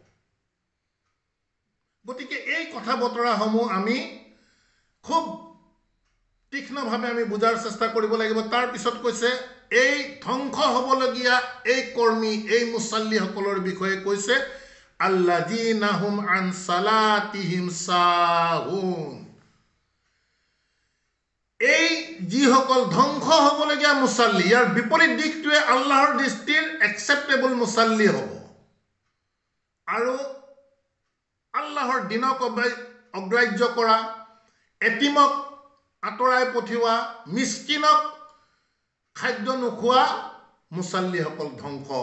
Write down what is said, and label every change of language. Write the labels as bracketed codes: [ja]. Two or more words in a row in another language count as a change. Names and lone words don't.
[as] গতিকে এই কথা বতৰাসমূহ আমি খুব তীক্ষ্ণভাৱে আমি বুজাৰ চেষ্টা কৰিব লাগিব। তাৰ পিছত কৈছে এই ধ্বংস হ'বলগীয়া এই কৰ্মী, এই মুছাল্লিসকলৰ বিষয়ে কৈছে [ar] الذين هم عن صلاتهم ساهون. [as] এই যিসকল ধ্বংস হ'বলগীয়া মুছাল্লি, ইয়াৰ বিপৰীত দিশটোৱে আল্লাহৰ দৃষ্টিৰ একচেপ্টেবল মুছাল্লি হ'ব। আৰু আল্লাহৰ দিনক অগ্ৰাহ্য কৰা, এটিমক আঁতৰাই পঠিওৱা, মিস্কিনক খাদ্য নোখোৱা মুছাল্লিসকল ধ্বংস হ'ব।